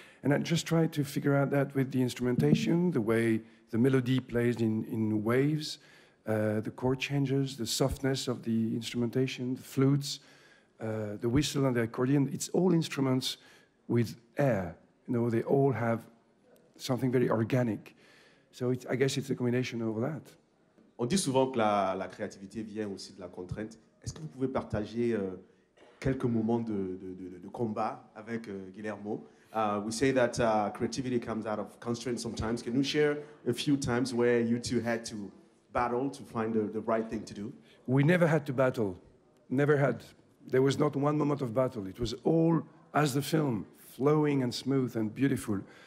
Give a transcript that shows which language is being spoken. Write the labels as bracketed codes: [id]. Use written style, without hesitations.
[en] And I just tried to figure out that with the instrumentation, the way the melody plays in waves, the chord changes, the softness of the instrumentation, the flutes, the whistle and the accordion. It's all instruments with air. They all have something very organic. So I guess it's a combination of that. [fr] On dit souvent que la créativité vient aussi de la contrainte. Est-ce que vous pouvez partager quelques moments de combat avec Guillermo? [en] We say that creativity comes out of constraints sometimes. Can you share a few times where you two had to battle to find the right thing to do? We never had to battle. Never had. There was not one moment of battle. It was all, as the film, flowing and smooth and beautiful.